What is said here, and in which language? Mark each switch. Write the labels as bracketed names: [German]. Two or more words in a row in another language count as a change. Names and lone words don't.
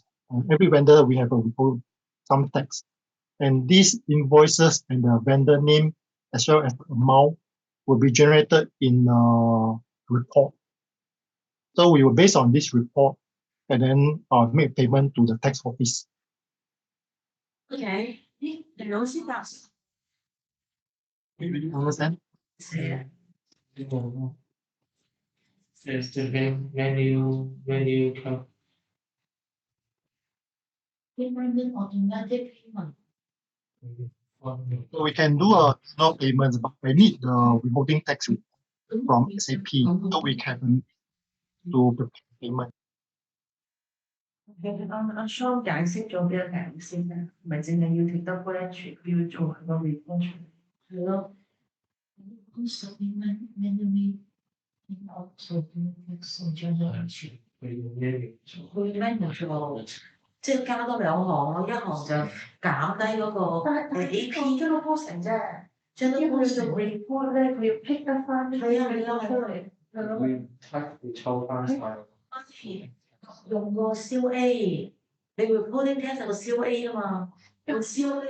[English] Every vendor we have a withhold some tax. And these invoices and the vendor name as well as the amount will be generated in a report. So we will base on this report and then make payment to the tax office. [Cantonese] Okay. 老師答 [English] You understand? [Cantonese] 係啊。 [English] There's the menu Payment automatic payment. So we can do a no payments, but I need the withholding tax from SAP so we can do the payment. [Cantonese] 阿 Sean 解釋咗幾多題先咧？唔係淨係要貼得 branch，要做個 report 出嚟。 [English] 係咯。Also manually also tax generation。 [Cantonese] 佢 manual 做，即係加多兩行咯，一行就減低嗰個AP 將個 posting 啫，將啲因為佢做 report 咧，佢要 pick 得翻啲出嚟，係咯。會抽翻晒。用個 CA，你 [English] reporting tax [Cantonese] 係個 CA 啊嘛，用 CA